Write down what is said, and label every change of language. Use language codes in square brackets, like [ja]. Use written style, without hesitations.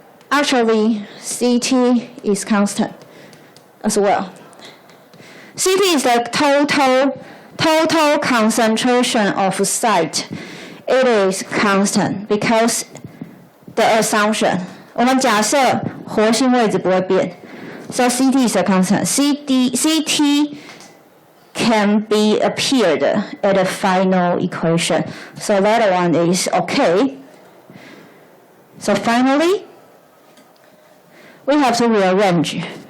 [en] Actually, CT is constant as well. CT is the total concentration of site. It is constant because the assumption. [zh] 我们假设活性位置不会变 [en] so CT is a constant. CT can be appeared at the final equation. So that one is okay. So finally, we have to rearrange.